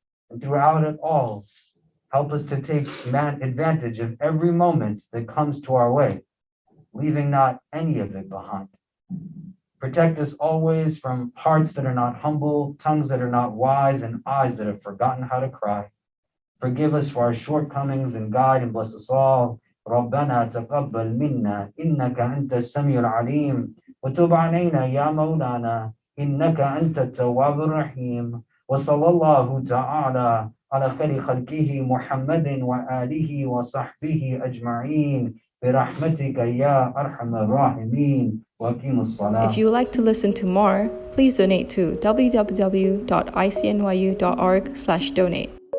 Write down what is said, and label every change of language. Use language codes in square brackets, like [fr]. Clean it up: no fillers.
[en] And throughout it all, help us to take advantage of every moment that comes to our way, leaving not any of it behind. Protect us always from hearts that are not humble, tongues that are not wise, and eyes that have forgotten how to cry. Forgive us for our shortcomings and guide and bless us all [ar] ربنا تقبل منا إنك أنت السميع العليم وتب علينا يا مولانا إنك أنت التواب الرحيم وصلى الله تعالى على خير خلقه محمد وآله وصحبه أجمعين برحمتك يا أرحم الراحمين وأقيموا الصلاة. [en] If you would like to listen to more, please donate to www.icnyu.org/donate.